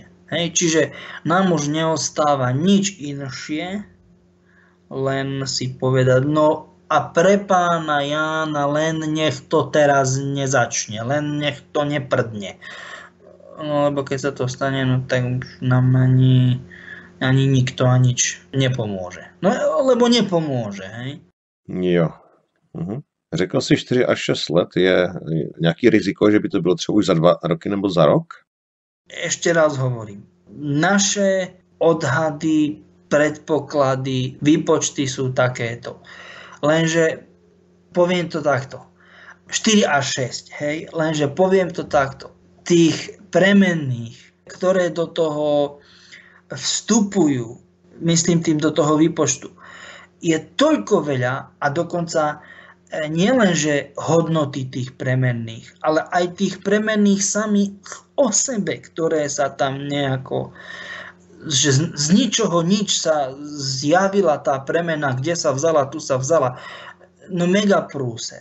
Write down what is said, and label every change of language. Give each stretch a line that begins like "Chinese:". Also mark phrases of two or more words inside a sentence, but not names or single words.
Slovak: Hej, čiže nám už neostáva nič inšie, len si povedať, no a pre pána Jána len nech to teraz nezačne, len nech to neprdne. No lebo keď sa to stane, no tak už nám ani nikto a nič nepomôže. No lebo nepomôže, hej.
Czech: Jo. Řekl jsi 4 až 6 let, je nějaký riziko, že by to bylo třeba už za 2 roky nebo za rok?
Slovak: Ešte raz hovorím. Naše odhady, predpoklady, výpočty sú takéto. Lenže poviem to takto. 4 až 6, hej? Lenže poviem to takto. Tých premenných, ktoré do toho vstupujú, myslím tým do toho výpočtu, je toľko veľa a dokonca nielenže hodnoty tých premenných, ale aj tých premenných samých o sebe, ktoré sa tam nejako, že z ničoho nič sa zjavila tá premena, kde sa vzala, tu sa vzala, no mega prúser.